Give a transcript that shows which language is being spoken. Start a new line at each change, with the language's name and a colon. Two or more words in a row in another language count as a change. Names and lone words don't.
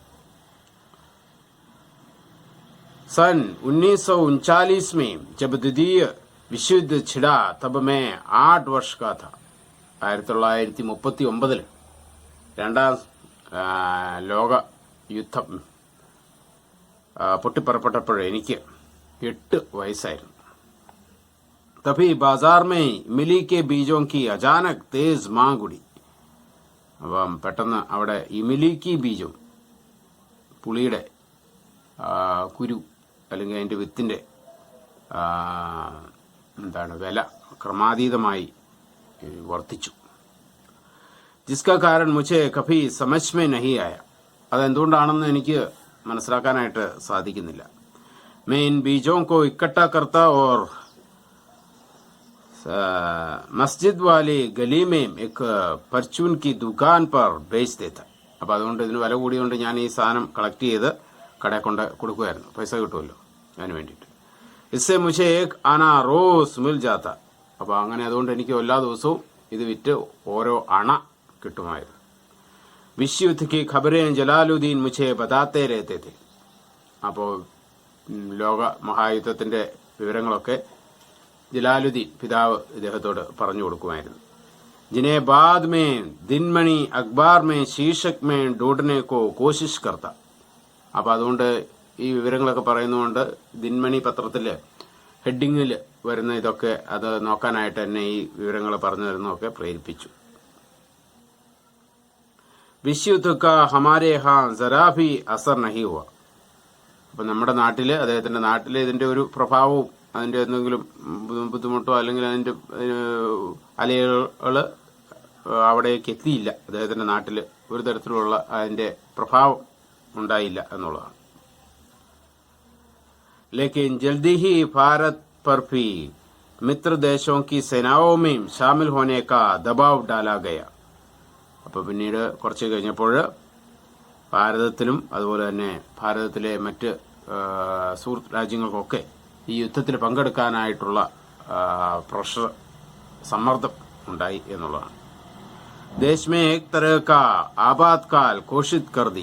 Hindi: सन 1939 में जब द्वितीय विश्व युद्ध छिड़ा तब मैं 8 वर्ष का था.
Malayalam: 1939 രണ്ടാം ലോക യുദ്ധം പൊട്ടിപ്പുറപ്പെട്ടപ്പോൾ എനിക്ക് 8 വയസ്സായിരുന്നു.
Hindi: तभी बाजार में इमली के बीजों की अचानक तेज मांग उड़ी.
Malayalam: അപ്പം പെട്ടെന്ന് അവിടെ ഇമിലിക്ക് ബീജം, പുളിയുടെ കുരു അല്ലെങ്കിൽ അതിൻ്റെ വിത്തിൻ്റെ വില ക്രമാതീതമായി വർദ്ധിച്ചു.
Hindi: जिसका कारण मुझे कभी समझ में नहीं आया.
Malayalam: അതെന്തുകൊണ്ടാണെന്ന് എനിക്ക് മനസ്സിലാക്കാനായിട്ട് സാധിക്കുന്നില്ല.
Hindi: मैं इन बीजों को इकट्ठा करता और मस्जिद वाली गली में एक परचून की दुकान पर बेच देता.
Malayalam: അപ്പോൾ അതുകൊണ്ട് ഇതിന് വില കൂടിയുകൊണ്ട് ഞാൻ ഈ സാധനം കളക്ട് ചെയ്ത് കടയിൽ കൊണ്ട് കൊടുക്കുമായിരുന്നു. പൈസ കിട്ടുമല്ലോ അതിന് വേണ്ടിയിട്ട്.
Hindi: इससे मुझे एक आना रोज मिल जाता.
Malayalam: അപ്പോൾ അങ്ങനെ അതുകൊണ്ട് എനിക്ക് എല്ലാ ദിവസവും ഇത് വിറ്റ് ഓരോ അണ കിട്ടുമായിരുന്നു.
Hindi: विश्व युद्ध की खबरें जलालुद्दीन मुझे बताते रहते थे.
Malayalam: അപ്പോൾ ലോക മഹായുദ്ധത്തിന്റെ വിവരങ്ങളൊക്കെ ജലാലുദ്ദീൻ പിതാവ് ഇദ്ദേഹത്തോട് പറഞ്ഞു കൊടുക്കുമായിരുന്നു.
Hindi: जिन्हें बाद में दिनमणि अखबार में शीर्षक में ढूंढने को कोशिश करता.
Malayalam: അപ്പോൾ അതുകൊണ്ട് ഈ വിവരങ്ങളൊക്കെ പറയുന്നതുകൊണ്ട് ദിൻമണി പത്രത്തിൽ ഹെഡിങ്ങിൽ വരുന്ന ഇതൊക്കെ അത് നോക്കാനായിട്ട് എന്നെ ഈ വിവരങ്ങൾ പറഞ്ഞു തരുന്നതൊക്കെ പ്രേരിപ്പിച്ചു.
Hindi: विश्व युद्ध का हमारे यहाँ जरा भी असर नहीं हुआ.
Malayalam: അപ്പം നമ്മുടെ നാട്ടിൽ, അദ്ദേഹത്തിന്റെ നാട്ടിൽ ഇതിന്റെ ഒരു പ്രഭാവവും അതിന്റെ എന്തെങ്കിലും ബുദ്ധിമുട്ടോ അല്ലെങ്കിൽ അതിന്റെ അലകൾ അവിടേക്ക് എത്തിയില്ല. അദ്ദേഹത്തിന്റെ നാട്ടിൽ ഒരു തരത്തിലുള്ള അതിന്റെ പ്രഭാവം ഉണ്ടായില്ല എന്നുള്ളതാണ്.
Hindi: लेकिन जल्दी ही भारत पर भी मित्र देशों की सेनाओं में शामिल होने का दबाव डाला गया.
Malayalam: അപ്പോൾ പിന്നീട് കുറച്ച് കഴിഞ്ഞപ്പോൾ ഭാരതത്തിലും അതുപോലെ തന്നെ ഭാരതത്തിലെ മറ്റ് സുഹൃത്ത് രാജ്യങ്ങൾക്കൊക്കെ ഈ യുദ്ധത്തിൽ പങ്കെടുക്കാനായിട്ടുള്ള പ്രഷർ, സമ്മർദ്ദം ഉണ്ടായി എന്നുള്ളതാണ്.
Hindi: देश में एक तरह का आपातकाल घोषित कर दिया.